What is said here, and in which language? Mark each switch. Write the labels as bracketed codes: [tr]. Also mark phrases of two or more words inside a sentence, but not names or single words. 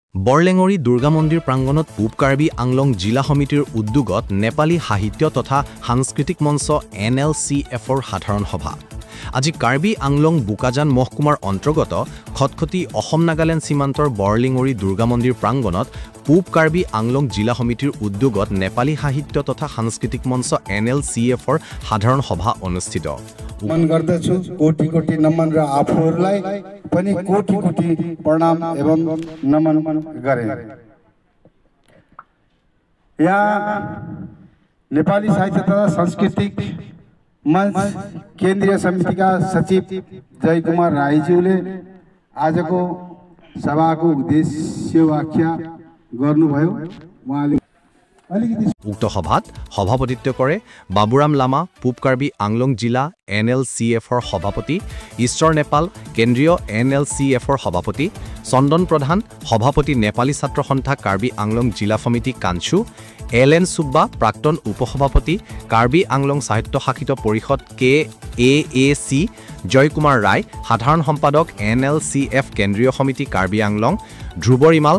[as] বৰলেঙৰি দুৰ্গা মন্দিৰ প্ৰাংগণত পূব কাৰ্বি আংলং জিলা সমিতিৰ উদ্যোগত নেপালী সাহিত্য তথা সাংস্কৃতিক মঞ্চ NLCFৰ সাধাৰণ সভা। আজি কাৰ্বি আংলং বোকাজান মহকুমাৰ অন্তৰ্গত খটখটি অসম নাগালেণ্ড সীমান্তৰ বৰলেঙৰি দুৰ্গা মন্দিৰ প্ৰাংগণত পূব কাৰ্বি আংলং জিলা সমিতিৰ উদ্যোগত নেপালী সাহিত্য তথা সাংস্কৃতিক মঞ্চ NLCFৰ সাধাৰণ সভা অনুষ্ঠিত। [ne] मन गर्दछु कोटी कोटी नमन र आफूहरूलाई पनि कोटी कोटी प्रणाम एवं नमन गरे। यहाँ नेपाली साहित्य तथा सांस्कृतिक मंच केन्द्रीय समितिका सचिव जय कुमार राईज्यूले आजको सभाको उद्देश्य व्याख्या गर्नुभयो। उहाँले [as] উক্ত সভাত সভাপতিত্ব কৰে बाबुराम लामा पূব কাৰ্বি আংলং জিলা NLCFৰ সভাপতি, ঈশ্বৰ নেপাল কেন্দ্ৰীয় NLCFৰ সভাপতি, চন্দন প্ৰধান সভাপতি নেপালী ছাত্ৰ সন্থা কাৰ্বি আংলং জিলা সমিতি কাঞ্চু, LN সুব্বা প্ৰাক্তন উপসভাপতি কাৰ্বি আংলং সাহিত্য শাখিত পৰিষদ KAAC, জয় কুমাৰ ৰায় সাধাৰণ সম্পাদক NLCF কেন্দ্ৰীয় সমিতি কাৰ্বি আংলং, ধ্ৰুৱ ৰিমাল